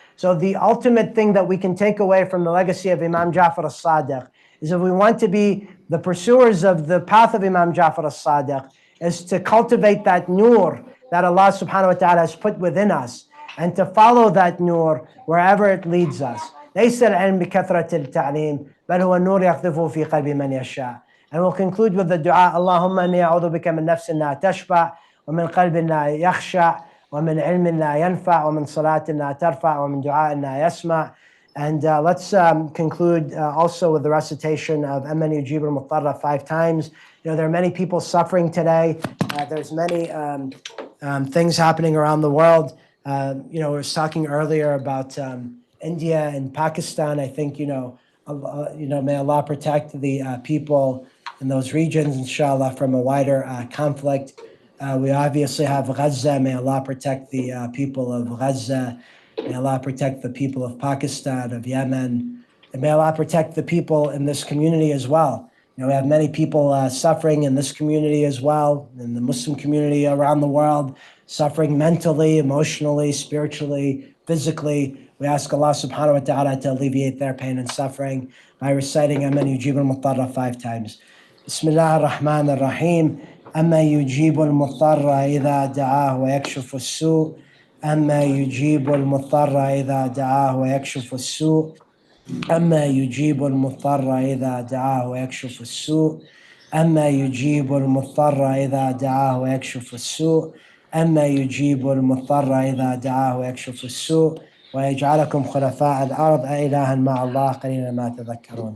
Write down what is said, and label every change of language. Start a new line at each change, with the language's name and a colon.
English: So the ultimate thing that we can take away from the legacy of Imam Jafar al-Sadiq is if we want to be the pursuers of the path of Imam Jafar al-Sadiq is to cultivate that nur that Allah subhanahu wa ta'ala has put within us and to follow that nur wherever it leads us.
Arabic: ليس العلم بكثرة التعليم بل هو النور يقذفه في قلب من يشاء.
English: And we'll conclude with the dua,
Arabic: اللهم إني أعوذ بك من نفس لا تشبع ومن قلب لا يخشع ومن علم لا ينفع ومن صلاة لا ترفع ومن دعاء لا يسمع.
English: And let's conclude also with the recitation of
Arabic: أمن يجيب المضطر
English: 5 times. There are many people suffering today. There's many things happening around the world. We were talking earlier about India and Pakistan. I think, may Allah protect the people in those regions, inshallah, from a wider conflict. We obviously have Gaza. May Allah protect the people of Gaza. May Allah protect the people of Pakistan, of Yemen. And may Allah protect the people in this community as well. We have many people suffering in this community as well, in the Muslim community around the world, suffering mentally, emotionally, spiritually, physically. We ask Allah subhanahu wa ta'ala to alleviate their pain and suffering by reciting
Arabic: أَمَّنْ يُجِيبُ الْمُضْطَرَّ
English: 5 times.
Arabic: Bismillah ar-Rahman ar-Rahim. أَمَّا يُجِيبُ الْمُضْطَرَّ إِذَا دَعَاهُ وَيَكْشِفُ السُّوءَ أَمَّا يُجِيبُ الْمُضْطَرَّ إِذَا دَعَاهُ وَيَكْشِفُ السُّوءَ أما يجيب المضطر إذا دعاه ويكشف السوء أما يجيب المضطر إذا دعاه ويكشف السوء أما يجيب المضطر إذا دعاه ويكشف السوء ويجعلكم خلفاء الأرض أإلها مع الله قليلا ما تذكرون.